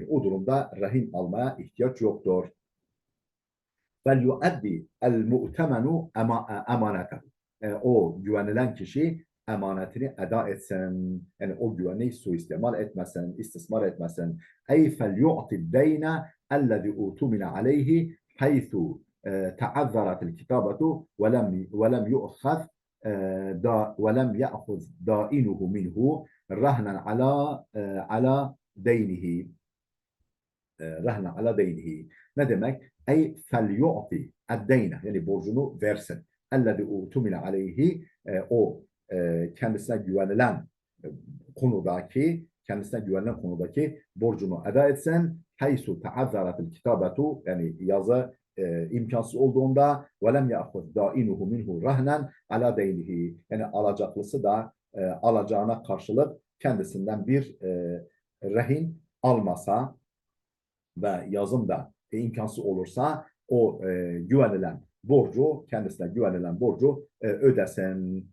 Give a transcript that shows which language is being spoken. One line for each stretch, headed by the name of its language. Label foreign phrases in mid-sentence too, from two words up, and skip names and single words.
Turkish: O durumda rehin almaya ihtiyaç yoktur.
Arabic: فليؤد المؤتمن أمانته.
Turkish: O güvenilen kişi emanetini eda etsin. Yani o güveni suistimal etmesin, istismar etmesin.
Arabic: أي فليعط دين الذي اؤتمن عليه haythu تعذرت الكتابة ولم يؤخذ ولم يأخذ دائنه منه رهنا على دينه رهنا على دينه.
Turkish: Ne demek?
Arabic: أي فليعط الدين,
Turkish: yani borcunu versin.
Arabic: الذي اؤتمن عليه,
Turkish: o kendisine güvenilen konudaki borcunu eda etsin.
Arabic: حيث تعذرت الكتابة,
Turkish: yani yazı imkansız olduğunda
Arabic: ولم يأخذ دائنه منه رهنا على دينه,
Turkish: yani alacaklısı da alacağına karşılık kendisinden bir rehin almasa ve yazım da imkansız olursa o kendisine güvenilen borcu ödesin.